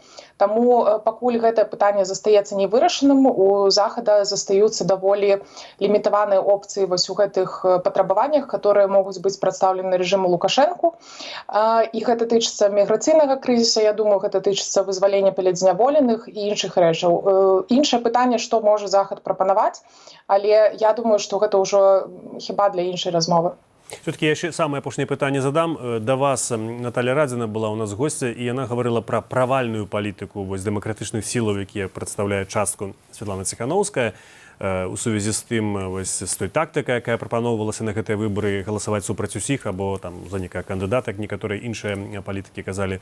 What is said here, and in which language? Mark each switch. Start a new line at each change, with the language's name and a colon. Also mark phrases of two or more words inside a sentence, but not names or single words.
Belarusian: Таму пакуль гэтае пытанне застаецца невырашаным, у захада застаюцца даволі лімітаваныя опцыі вось у гэтых патрабаваннях, которые могуць быць прадстаўлены рэжыму Лукашэнку. І гэта тычыцца міграцыйнага крызіса, я думаю, гэта тычыцца вызвалення палітзняволеных і іншых рэчаў. Іншае пытанне, што можа захад прапанаваць, але я думаю, што гэта ўжо хіба для іншай размовы. Все-таки я ще самое апошняе пытанне задам. Да вас Наталья Радзіна была у нас гостя, і яна гаварыла пра правальную палітыку дэмакратычных сілаў, якія прадстаўляюць частку Святлана Ціханаўская, у сувязі з тым, з той тактыкай, якая прапаноўвалася на гэтыя выбары, галасаваць супраць усіх або там за некага кандыдата, як некаторыя іншыя палітыкі казалі.